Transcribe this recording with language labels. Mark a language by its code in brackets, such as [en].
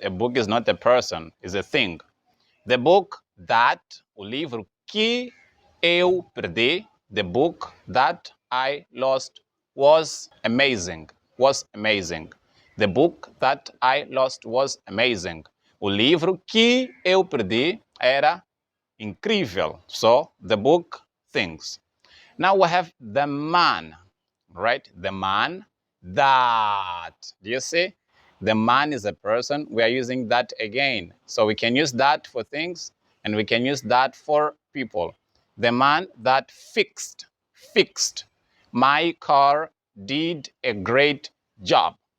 [en] A book is not a person, it's a thing. The book that, [pt] o livro que eu perdi, [en] the book that I lost was amazing. The book that I lost was amazing. [pt] O livro que eu perdi era incrível. [en] So, the book, things. Now we have the man, right? The man that. Do you see? The man is a person. We are using that again. So we can use that for things and we can use that for people. The man that fixed. My car did a great job.